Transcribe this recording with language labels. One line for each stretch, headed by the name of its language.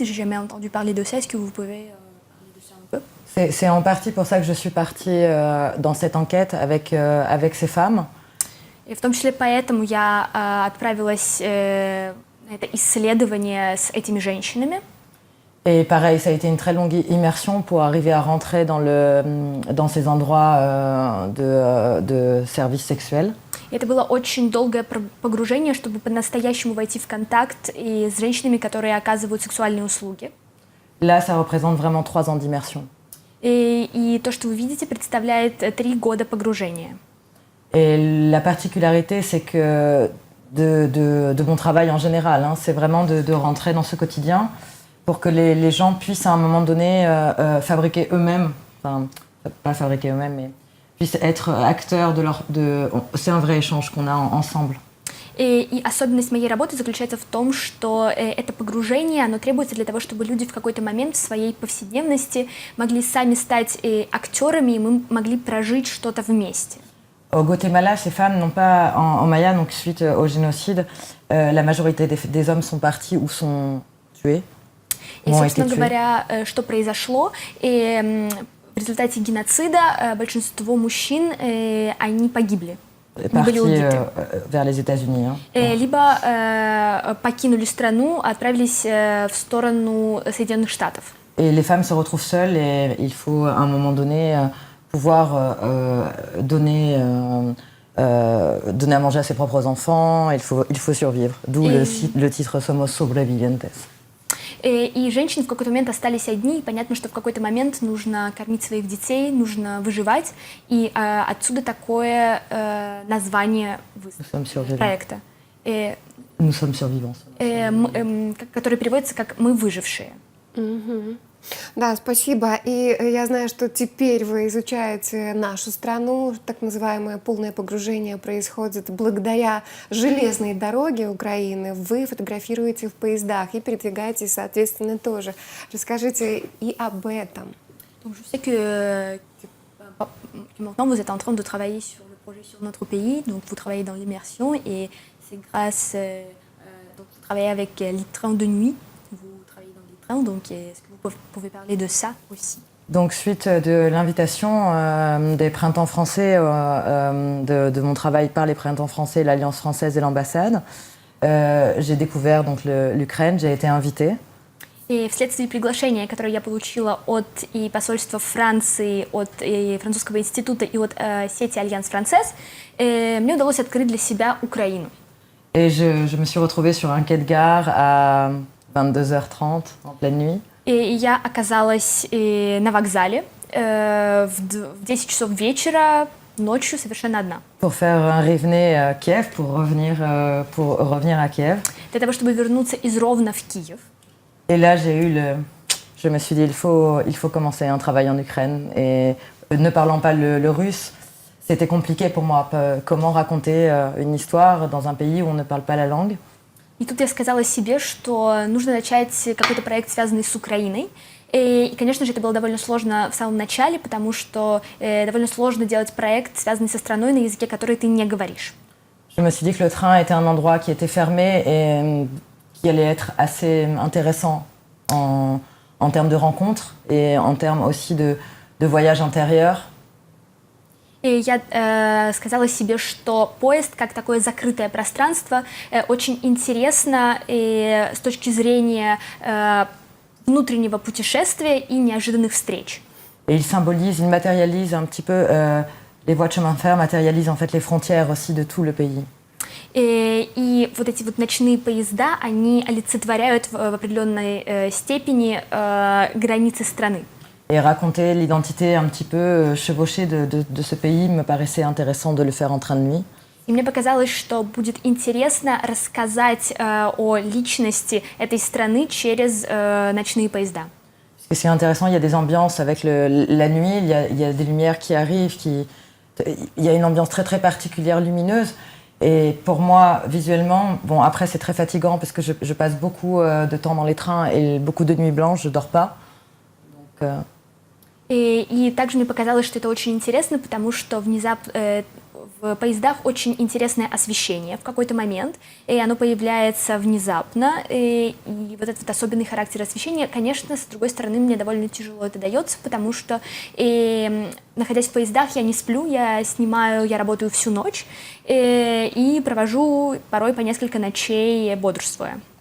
French: J'ai jamais entendu parler de ça. Est-ce que vous pouvez parler de ça un peu? C'est en partie pour ça que je suis partie dans cette enquête avec ces femmes.
Russian: И в том числе поэтому я отправилась на это исследование с этими женщинами.
French: Et pareil, ça a été une très longue immersion pour arriver à rentrer dans ces endroits de services sexuels.
Russian: Это было очень долгое погружение, чтобы по-настоящему войти в контакт и с женщинами, которые оказывают сексуальные услуги.
French: Là, ça représente vraiment 3 ans d'immersion.
Russian: И то, что вы видите, представляет 3 года погружения.
French: Et la particularité, c'est que de mon travail en général, c'est vraiment de rentrer dans ce quotidien pour que les gens puissent à un moment donné fabriquer eux-mêmes, enfin, pas fabriquer eux-mêmes, mais puissent être acteurs c'est un vrai échange qu'on a ensemble.
Russian: И особенность моей работы заключается в том, что это погружение, оно требуется для того, чтобы люди в какой-то момент в своей повседневности могли сами стать актерами, и мы могли прожить что-то вместе.
French: Au Guatemala, ces femmes n'ont pas, en Maya, donc suite au génocide, la majorité des hommes sont partis ou sont tués.
Russian: И, собственно говоря, что произошло, и в результате геноцида большинство мужчин, они погибли.
French: Partis vers les États-Unis.
Russian: Либо покинули страну, отправились в сторону Соединенных Штатов.
French: Et les femmes se retrouvent seules et il faut à un moment donné pouvoir donner à manger à ses propres enfants. Il faut survivre. D'où le titre Somos Sobrevivientes.
Russian: И женщины в какой-то момент остались одни, и понятно, что в какой-то момент нужно кормить своих детей, нужно выживать, и отсюда такое название
French: Nous sommes survivants.
Russian: проекта,
French: Nous sommes survivants.
Russian: который переводится как «мы выжившие». Да, спасибо. И я знаю, что теперь вы изучаете нашу страну. Так называемое полное погружение происходит благодаря железной дороге Украины. Вы фотографируете в поездах и передвигаетесь, соответственно, тоже. Расскажите и об этом.
French: Donc je sais que maintenant vous êtes en train de travailler sur le projet sur notre pays, donc vous travaillez dans l'immersion et c'est grâce, donc vous travaillez avec les trains de nuit, vous travaillez dans les trains, donc est-ce que vous pouvez parler de ça aussi? Donc, suite de l'invitation des printemps français, de mon travail par les printemps français, l'Alliance française et l'ambassade, j'ai découvert donc l'Ukraine, j'ai été invitée. И вследствие приглашения, которое я получила от и посольства Франции, от и французского института и от сети Альянс Францез, мне удалось открыть для себя Украину. Et je me suis retrouvée sur un quai de gare à 22h30 en pleine nuit. И я оказалась на вокзале в 10 часов вечера, ночью, совершенно одна. Pour faire un Rivne Kiev, pour revenir à Kiev. Для того, чтобы вернуться из Ровно в Киев. Et là, je me suis dit, il faut commencer un travail en Ukraine. Et ne parlant pas le russe, c'était compliqué pour moi. Comment raconter une histoire dans un pays où on ne parle pas la langue?
Russian: И тут я сказала себе, что нужно начать какой-то проект, связанный с Украиной. И, конечно же, это было довольно сложно в самом начале, потому что довольно сложно делать проект, связанный со страной, на языке, который ты не говоришь.
French: Je me suis dit que le train était un endroit qui était fermé et qui allait être assez intéressant en termes de rencontres et en termes aussi de voyage intérieur.
Russian: И я сказала себе, что поезд, как такое закрытое пространство, очень интересно и с точки зрения внутреннего путешествия и неожиданных встреч.
French: Et il matérialise un petit peu, les voies de chemin de fer matérialisent en fait les frontières aussi de tout le pays.
Russian: И вот эти вот ночные поезда, они олицетворяют в определенной степени границы страны.
French: Et raconter l'identité un petit peu chevauchée de ce pays me paraissait intéressant de le faire en train de nuit.
Russian: И мне показалось, что будет интересно рассказать о личности этой страны через ночные поезда.
French: Parce que c'est intéressant, il y a des ambiances avec la nuit, il y a des lumières qui arrivent, il y a une ambiance très très particulière, lumineuse. Et pour moi, visuellement, bon après c'est très fatigant parce que je passe beaucoup de temps dans les trains et beaucoup de nuits blanches, je dors pas. Donc,
Russian: И также мне показалось, что это очень интересно, потому что внезапно в поездах очень интересное освещение в какой-то момент, и оно появляется внезапно, и вот этот особенный характер освещения, конечно, с другой стороны, мне довольно тяжело это дается, потому что, находясь в поездах, я не сплю, я работаю всю ночь, и провожу порой по несколько ночей бодрствуя.